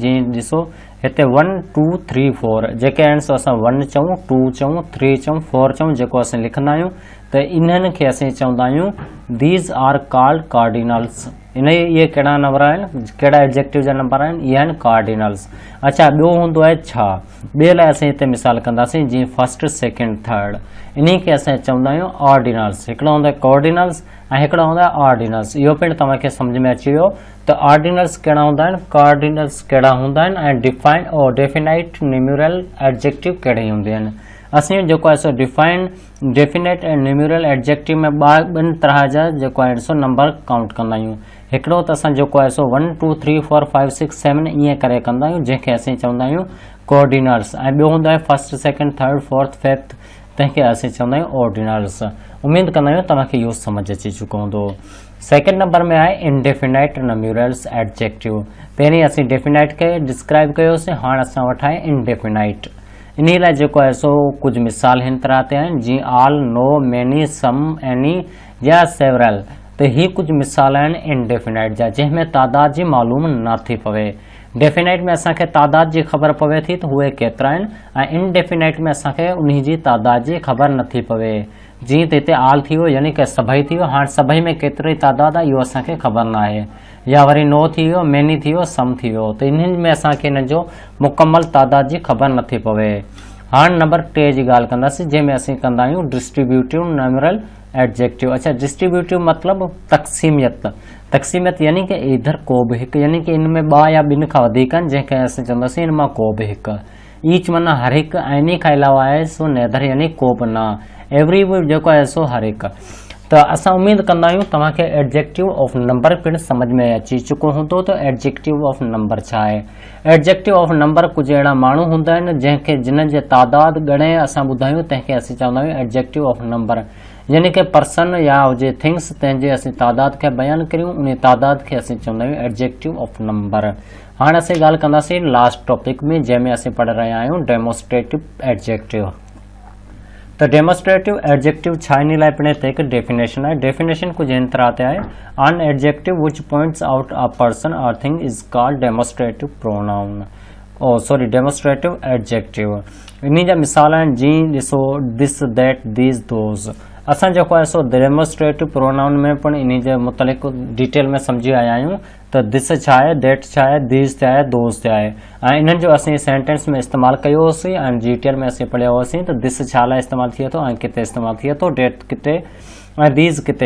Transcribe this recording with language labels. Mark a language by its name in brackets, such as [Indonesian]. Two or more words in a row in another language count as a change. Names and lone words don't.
[Sindhi] जीअं ॾिसो हिते 1 2 3 4 जेके आहिनि सो असां 1 चऊं, 2 चऊं, 3 चऊं, 4 चऊं, जेको असीं लिखंदा आहियूं त इन्हनि खे असीं चवंदा आहियूं [English] these are called cardinals. [Sindhi] इहे कहिड़ा नंबर आहिनि, कहिड़ा एडजेक्टिव जा नंबर आहिनि, इहे आहिनि कार्डिनल्स। अच्छा, ॿियो हूंदो आहे छा, ॿिए लाइ असीं हिते मिसाल कंदासीं, जीअं [English] first, second, third, [Sindhi] इन खे असां चवंदा आहियूं ऑर्डिनल्स। हिकिड़ो हूंदो आहे कार्डिनल्स ऐं हिकिड़ो हूंदो आहे ऑर्डिनल्स। इहो पिणु तव्हांखे सम्झ में अची वियो त ऑर्डिनल्स कहिड़ा हूंदा आहिनि, कार्डिनल्स कहिड़ा हूंदा आहिनि ऐं डिफाइंड और [English] definite numeral adjective [Sindhi] कहिड़े हूंदा आहिनि। असीं जेको आहे सो डेफिनेट ऐं [English] numeral adjective [Sindhi] में ॿिनि तरह जा जेको आहे सो [English] number count [Sindhi] कंदा आहियूं। हिकिड़ो त असां जेको आहे सो 1 2 3 4 5 6 7 ईअं करे कंदा आहियूं, जंहिंखे असीं चवंदा आहियूं कोऑर्डिनल्स। ऐं ॿियो हूंदो आहे [English] first, second, third, fourth, fifth, [Sindhi] तंहिंखे असीं चवंदा आहियूं ऑर्डिनल्स। उमेद कंदा आहियूं तव्हांखे इहो सम्झ अची चुको हूंदो। [English] second number [Sindhi] में आहे [English] indefinite numerals adjective. [Sindhi] पहिरीं असीं डेफिनाइट खे डिस्क्राइब कयोसीं, हाणे असां वटि आहे इनडेफिनाइट। इन लाइ जेको आहे सो कुझु मिसाल हिन तरह ते आहिनि, जीअं आल, [English] no, many, some, any [Sindhi] या [English] several. [Sindhi] त ही कुझु मिसाल आहिनि इनडेफिनाइट जा, जंहिंमें तादाद जी मालूम न थी पवे। डेफिनाइट में असांखे तादाद जी ख़बर पवे थी त उहे केतिरा आहिनि, ऐं इनडेफिनाइट में असांखे उन जी तादाद जी ख़बर नथी पवे। जीअं त हिते आल थी वियो यानी कि सभई थी वियो, हाणे सभई में केतिरी तादाद आहे इहो असांखे ख़बर न आहे। या वरी नो थी वियो, मैनी थी वियो, सम थी वियो, त इन्हनि में असांखे इन जो मुकमल तादाद जी ख़बर नथी पवे। हाणे नंबर 3 जी ॻाल्हि कंदासीं, जंहिंमें असीं कंदा आहियूं [English] distributive numeral adjective. [Sindhi] अच्छा, डिस्ट्रीब्यूटिव मतिलबु तक़सीमियत यानी कि इधर को बि हिकु, यानी कि इनमें 2 या 2 खां वधीक आहिनि, जंहिंखे असीं चवंदासीं इन मां को बि हिकु। ईच माना हर हिकु, ऐं इन खां अलावा आहे सो नेदर यानी को बि न, एवरी बि जेको आहे सो हर हिकु। त असां उमेद कंदा आहियूं तव्हांखे [English] adjective of number [Sindhi] पिणु सम्झ में अची चुको हूंदो त [English] adjective of number [Sindhi] छा आहे। [English] adjective of number [Sindhi] कुझु अहिड़ा माण्हू हूंदा आहिनि जिन्हनि जे तादाद ॻणे असां ॿुधायूं, तंहिंखे असीं चवंदा आहियूं [English] adjective of number. [Sindhi] यानी कि पर्सन या हुजे थिंग्स, तंहिंजे असीं तादाद खे बयानु करियूं, उन तादाद खे असीं चवंदा आहियूं [English] adjective of number. [Sindhi] हाणे असीं ॻाल्हि कंदासीं [English] last topic [Sindhi] में, जंहिंमें असीं पढ़ रहिया आहियूं [English] demonstrative adjective. [Sindhi] त [English] demonstrative adjective [Sindhi] छा, इन लाइ पिणु हिते हिकु डेफिनेशन आहे। डेफिनेशन कुझु हिन तरह ते आहे, [English] an adjective which points out a person or thing is called demonstrative pronoun. demonstrative adjective. [Sindhi] इन जा मिसाल आहिनि, जीअं ॾिसो [English] this, that, these, those. [Sindhi] असां जेको आहे सो [English] demonstrative pronoun [Sindhi] में पिणु इन जे मुतलिक़ डिटेल में सम्झी आया आहियूं त दिस छा आहे, दैट छा आहे, दीज छा आहे, दोज़ छा आहे, ऐं इन्हनि जो असीं सेंटेंस में इस्तेमालु कयो होसीं ऐं डिटेल में असीं पढ़ियो होसीं त दिस छा लाइ इस्तेमालु थिए थो ऐं किथे इस्तेमालु थिए थो, डेट किथे ऐं दीज किथे।